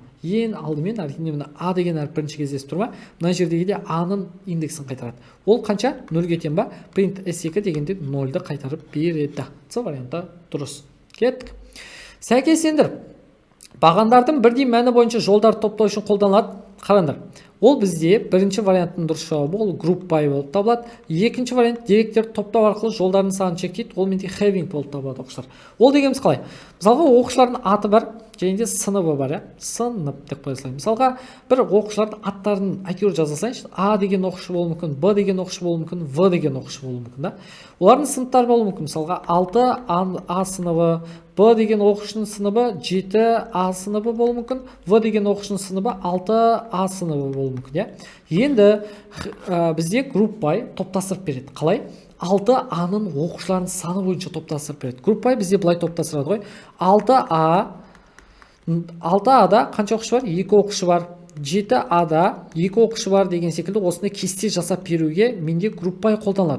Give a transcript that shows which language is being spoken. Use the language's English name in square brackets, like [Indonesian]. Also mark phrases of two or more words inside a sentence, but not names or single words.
[Kazakh] Ең алдымен әрине А деген әріп бірінші кездесіп тұр ма? Мына жердегі де А-ның индексін қайтарады. Ол қанша? 0-ге тең ба? Print S2 дегенде 0-ды қайтарып береді. С варианты дұрыс. Кеттік. Сәйкестендір. Бағандардың бірдей мәні бойынша жолдарды топтау үшін қолданылады. Қараңдар. Ол бізде бірінші варианттың дұрыс жауабы, ол [English] group by [Kazakh] болып табылады. Екінші вариант деректерді топтау арқылы жолдардың санын шектейді. Ол менде having болып табылады оқушылар. Ол дегеніміз қалай? Мысалға, оқушылардың аты бар, және де сыныбы бар, сынып деп қоя салайын. Мысалға, бір оқушылардың аттарын әйтеуір жаза салайыншы. А деген оқушы болуы мүмкін, Б деген оқушы болуы мүмкін, В деген оқушы болуы мүмкін, да? Олардың сыныптары болуы мүмкін. Мысалға, 6 А сыныбы, Б деген оқушының сыныбы 7 А сыныбы болуы мүмкін, В деген оқушының сыныбы 6 А сыныбы болуы мүмкін, Енді бізде [English] group by [Kazakh] топтастырып береді. Қалай? 6Аның оқушыларының саны бойынша топтастырып береді. Группай бізде былай топтастырады ғой. 6Ада қанша оқушы бар? 2 оқушы бар. 7Ада 2 оқушы бар деген секілді осындай кесте жасап беруге менде группай қолданылады.